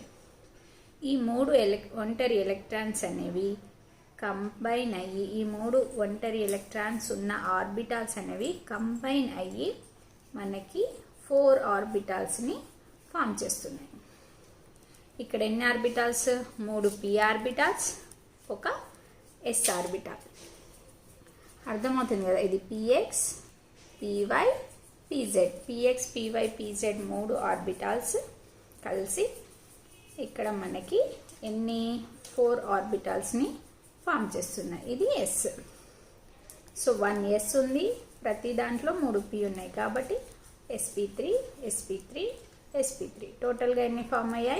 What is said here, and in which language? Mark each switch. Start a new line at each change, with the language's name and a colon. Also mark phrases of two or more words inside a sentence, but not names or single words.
Telugu: ఈ 3 ఒంటరి ఎలక్ట్రాన్స్ అనేవి కంబైన్ అయ్యి, ఈ 3 ఒంటరి ఎలక్ట్రాన్స్ ఉన్న ఆర్బిటాల్స్ అనేవి కంబైన్ అయ్యి మనకి 4 ఆర్బిటాల్స్ని ఫామ్ చేస్తున్నాయి. ఇక్కడ ఎన్ని ఆర్బిటాల్స్? 3 p ఆర్బిటాల్స్, ఒక s ఆర్బిటాల్. అర్థమవుతుంది కదా. ఇది px py pz. px py pz 3 ఆర్బిటాల్స్ కలిసి ఇక్కడ మనకి ఎన్ని 4 ఆర్బిటాల్స్ని ఫామ్ చేస్తున్నాయి. ఇది s. సో 1s ఉంది, ప్రతి దాంట్లో 3 p ఉన్నాయి కాబట్టి sp3 sp3 sp3 టోటల్గా ఎన్ని ఫామ్ అయ్యాయి?